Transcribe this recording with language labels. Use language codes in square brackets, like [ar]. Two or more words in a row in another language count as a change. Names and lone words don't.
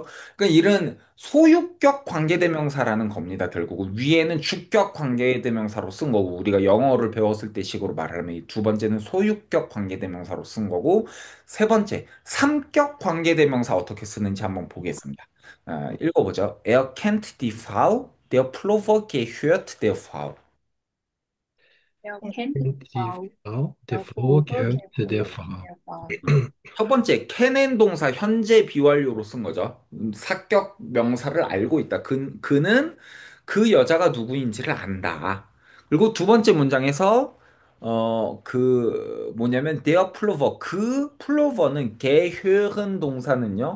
[ko] 그러니까 이런 소유격 관계대명사라는 겁니다. 결국은 위에는 주격 관계대명사로 쓴 거고 우리가 영어를 배웠을 때 식으로 말하면 이 두 번째는 소유격 관계대명사로 쓴 거고 세 번째 삼격 관계대명사 어떻게 쓰는지 한번 보겠습니다. 읽어보죠. [de] Er kennt die Frau, der Pullover gehört der Frau. Er kennt die kennt die Frau. Frau, der Der Frau Pullover gehört der gehört Frau. der Frau. [ko] 첫 번째, 캐넨 동사 현재 비완료로 쓴 거죠. 사격 명사를 알고 있다. 그는 그 여자가 누구인지를 안다. 그리고 두 번째 문장에서 뭐냐면 [de] der Pullover [ko] 그 플로버는 gehören 동사는요.